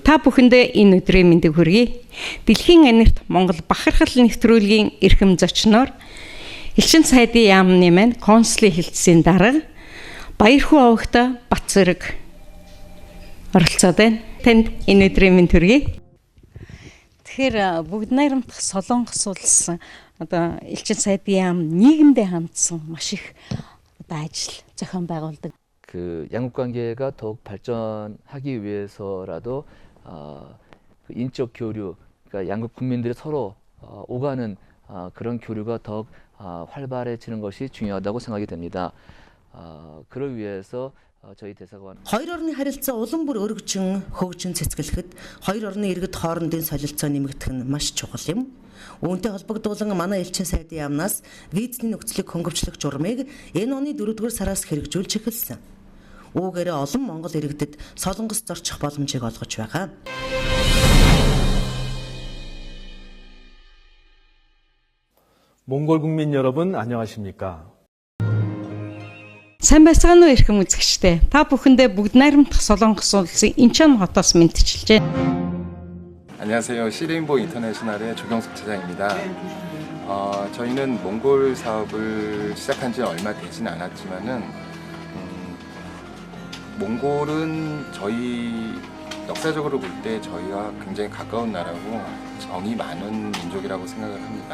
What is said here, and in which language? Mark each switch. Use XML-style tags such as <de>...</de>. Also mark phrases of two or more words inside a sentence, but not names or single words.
<mn>Та бүхэндээ энэ өдрийн мэндийг хүргэе. Дэлхийн анирт Монгол бахархал нэвтрүүлгийн эрхэм зочноор Элчин сайдын яамны маань консулын хэлтсийн дарга Баярхүү овогтой Батцэрэг оролцоод байна. Танд энэ өдрийн мэнд хүргэе. Тэгэхээр бүгд найрамдах Солонгос улс одоо Элчин сайдын яам нийгэмдээ хандсан маш их одоо ажил зохион байгуулдаг.</mn> <ko>그 양국 관계가 더욱 발전하기 위해서라도 그 인적 교류, 그러니까 양국 국민들이 서로 오가는 그런 교류가 더욱 활발해지는 것이 중요하다고 생각이 됩니다. 그를 위해서 저희 대사관</ko> <mn>хоёр орны харилцаа улам бүр өргөжин хөгжин цэцгэлэхэд хоёр орны иргэд хоорондын солилцоо нэмэгдэх нь маш чухал юм. Үүнтэй холбогдуулан манай Элчин сайдын яамнаас визний нөхцөлийг хөнгөвчлөх журмыг энэ оны 4-р сараас хэрэгжүүлж эхэлсэн. Үүгээрээ олон монгол иргэдэд Солонгост орчих боломжийг олгож байгаа.</mn> <ko>몽골 국민 여러분 안녕하십니까?</ko> <mn>Сайн байцгаана уу эрхэм үзэгчдээ. Та бүхэндээ бүгд найрамдах Солонгос улсын Инчон хотоос мэдчилжээ.</mn> <ko>안녕하세요. 시레인보 인터내셔널의 조경숙 차장입니다. 저희는 몽골 사업을 시작한 지 얼마 되진 않았지만은 몽골은 저희 역사적으로 볼 때 저희와 굉장히 가까운 나라고 정이 많은 민족이라고 생각을 합니다.</ko>